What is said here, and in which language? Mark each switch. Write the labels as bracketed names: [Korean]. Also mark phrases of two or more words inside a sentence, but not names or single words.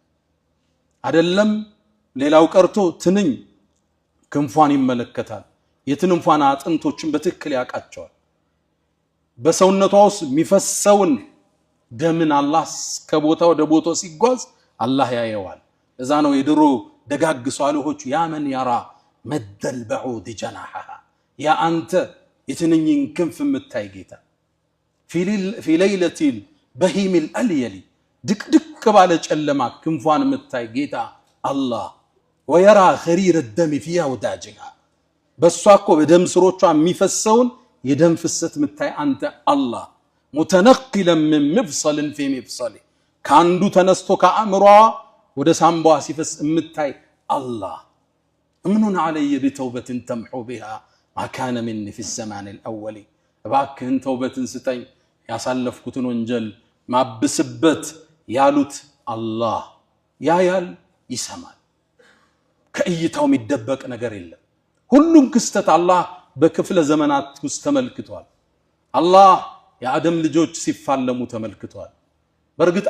[Amharic] አይደለም ሌላው ቀርቶ ትንኝ ክንፏን ይመለከታል። የትንንፏን አጥንቶችን በትክክል ያቃቸዋል። በሰውነቷ ውስጥ የሚፈሰውን ደምን አላህ ከቦታ ወደ ቦታው ሲጓዝ አላህ ያየዋል። እዛ ነው የድሮ ደጋግ ሷሊሆች [Arabic] يا من يرى مد البعوض جناحها [Amharic] ያ አንተ የትንኝን ክንፍ የምታይ ጌታ [Arabic] في ليلة البهيم الأليل [Amharic] ድቅድቅ ባለ ጨለማ ክንፏን የምታይ ጌታ አላህ [Arabic] ويرى خرير الدم في أوداجها [Amharic] በሷ እኮ በደም ስሮቿ የሚፈሰውን የደም ፍሰት የምታይ አንተ አላህ [Arabic] متنقلا من مفصل في مفصل [Amharic] ካንዱ ተነስቶ ከአእምሯ ወደ ሳምባዋ ሲፈስ የምታይ አላህ [Arabic] امنن علي بتوبة تمحو بها ما كان مني في الزمان الأول [Amharic] እባክህን ተውበትን ስጠኝ ያሳለፍኩትን ወንጀል ማብስበት ያሉት አላህ ያያል፣ ይሰማል። ከእይታው የሚደበቅ ነገር የለም። ሁሉም ክስተት አላህ በክፍለ ዘመናት ውስጥ ተመልክቷል። አላህ የአደም ልጆች ሲፋለሙ ተመልክቷል። በርግጥ